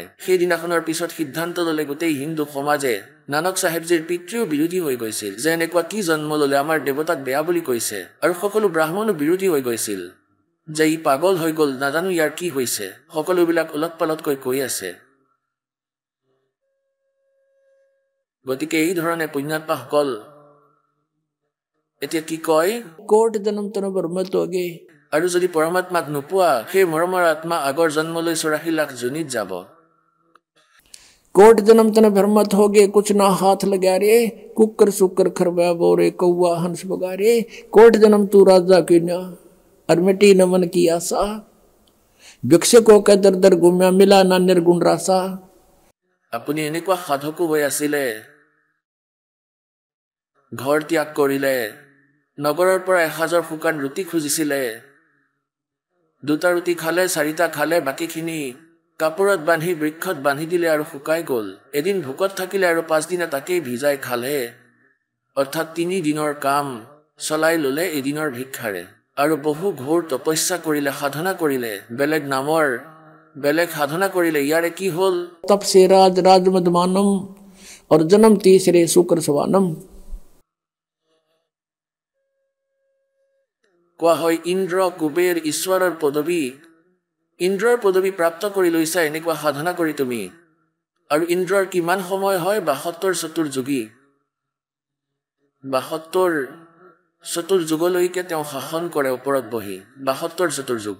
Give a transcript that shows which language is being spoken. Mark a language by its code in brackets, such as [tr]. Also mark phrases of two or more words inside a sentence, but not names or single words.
[as] সেইদিনাখনৰ পিছত সিদ্ধান্ত ল'লে গোটেই হিন্দু সমাজে, নানক চাহেবজীৰ পিতৃও বিৰোধী হৈ গৈছিল যে এনেকুৱা কি জন্ম ল'লে, আমাৰ দেৱতাক বেয়া বুলি কৈছে। আৰু সকলো ব্ৰাহ্মণো বিৰোধী হৈ গৈছিল যে ই পাগল হৈ গ'ল, নাজানো ইয়াৰ কি হৈছে, সকলোবিলাক ওলট পালটকৈ কৈ আছে। গতিকে এই ধৰণে পুণ্যাত্মাসকল এতিয়া কি কয়, [hi] कोट जन्म तन बरमत हो गए, [as] আৰু যদি পৰমাত্মাক নোপোৱা সেই মৰমৰ আত্মা আগৰ জন্মলৈ 84 লাখ যোনিত যাব। [hi] कोट जन्म तन भ्रमत हो गए कुछ ना हाथ लगा रे कुकर सुकर खरवा बोरे कौआ हंस बगारे कोट जन्म तू राजा की न्या और मिटी न मन की आशा भिक्षुकों के दर दर घुम्या मिला ना निर्गुण रासा। [as] আপুনি এনেকুৱা সাধকো হৈ আছিলে, ঘৰ ত্যাগ কৰিলে, নগৰৰ পৰা 1000 শুকান ৰুটি খুজিছিলে, 2টা ৰুটি খালে, 4টা খালে, বাকীখিনি কাপোৰত বান্ধি বৃক্ষত বান্ধি দিলে আৰু শুকাই গ'ল। এদিন ভোকত থাকিলে আৰু 5 দিনা তাকেই ভিজাই খালে, অৰ্থাৎ 3 দিনৰ কাম চলাই ল'লে এদিনৰ ভিক্ষাৰে। আৰু বহু ঘোৰ তপস্যা কৰিলে, সাধনা কৰিলে, বেলেগ নামৰ বেলেগ সাধনা কৰিলে। ইয়াৰে কি হ'ল? [hi] तप से राज राजमदमानम और जन्म तीसरे शुक्र सवानम। [as] কোৱা হয় ইন্দ্ৰ কুবেৰ ঈশ্বৰৰ পদবী, ইন্দ্ৰৰ পদবী প্ৰাপ্ত কৰি লৈছা এনেকুৱা সাধনা কৰি তুমি। আৰু ইন্দ্ৰৰ কিমান সময় হয়? 72 চতুৰ্যুগী, 72 চতুৰ্যুগলৈকে তেওঁ শাসন কৰে ওপৰত বহি, 72 চতুৰ্যুগ।